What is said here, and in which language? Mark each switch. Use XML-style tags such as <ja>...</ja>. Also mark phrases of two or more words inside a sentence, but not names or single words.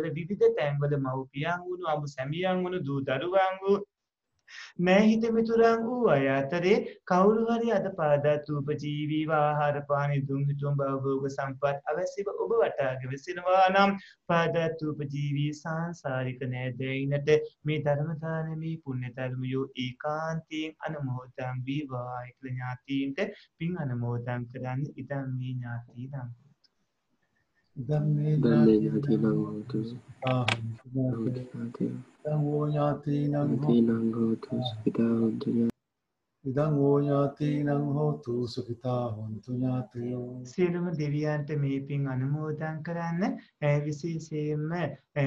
<si>විවිධ තැන්වල මව්පියන් වුණු අඹ සැමියන් වුණු දූ දරුවන් වූ නෑහිත මිතුරන් වූ අය අතරේ කවුරු හරි අද පාදත් උපජීවීව ආහාර පාන දුම් හිටුම් භවෝග සම්පත් අවශ්‍යව ඔබ වටාගෙන විසිනවා නම් පාදත් උපජීවී සංසාරික නෑදෑයිනට මේ ධර්ම දානමේ පුණ්‍ය ධර්මයෝ ඒකාන්තයෙන් අනුමෝදන් වේවා කියලා ඥාතීන්ට පින් අනුමෝදන් කරන්න ඉතින් මේ ඥාතීන්</si> <pi>ධම්මේ ඥාතිනං හෝතු ධම්මෝ ඥාතිනං හෝතු ඉදං ඕ ඥාතිනං හෝතු සුඛිතා හොන්තු ඥාතයෝ.</pi> <si>සියලුම දෙවියන්ට මේ පින් අනුමෝදන් කරන්න. විශේෂයෙන්ම</si>